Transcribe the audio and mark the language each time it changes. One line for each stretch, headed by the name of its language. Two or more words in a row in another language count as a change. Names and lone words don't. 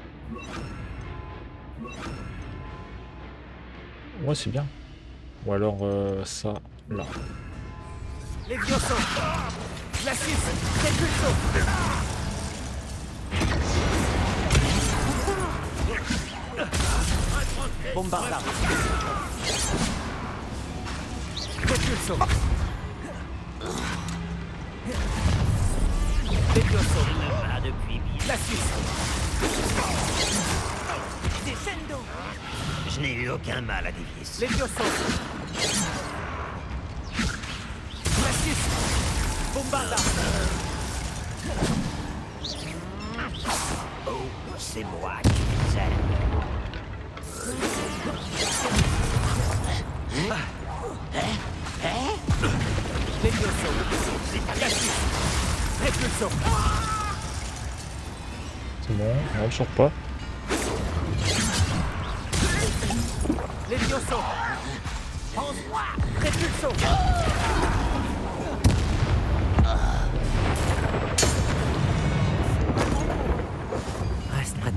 French: Ouais, c'est bien. Ou alors ça, là. Levioso. Glacius. Repulso. Bombarda. Repulso. Levioso. Glacius. Descendo. Je n'ai eu aucun mal à dévier. Levioso. Glacius. Bombarda. Oh, c'est moi qui les aime. Levioso. Glacius. Repulso. C'est bon, on ne sort pas. Levioso. Pense-moi. Repulso. Reste près de